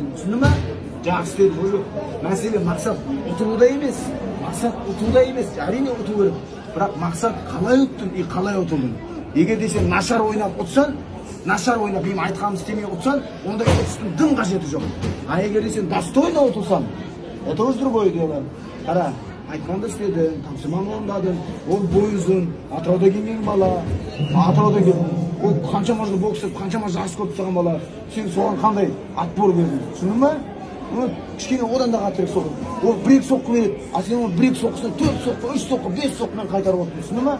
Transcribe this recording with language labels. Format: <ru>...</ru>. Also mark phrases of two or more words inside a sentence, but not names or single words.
<kk>Түсіндің ма? Жақсы істедің. Уже мәселе мақсат ұтылуда емес. Мақсат ұтылуда емес. Әрине ұту керек. Бірақ мақсат қалай ұттың и қалай ұтылдың. Егер де сен нашар ойнап ұтсаң, нашар ойнап мен айтқанымды істемей ұтсаң, онда ұтыстың дым қажеті жоқ. А егер де сен достойно ұтылсаң,</kk> <ru>это уже другое дело.</ru> <kk>Қара, айтқанды істедің, тапсырманы орындадың, ол бойызың, Атырауда келген бала, Атырауда келген, ол қаншама жыл бокс етіп, қаншама жас көріп тұрған бала, сен соған қандай отпор бердің, түсіндің ме? Кішкене одан да қаттырек соқыр. Ол бір-екі соққы береді, а сен ол бір-екі соққысын 4 соққы, 3 соққы, 5 соққымен қайтарып отырсың, түсіндің ме?</kk>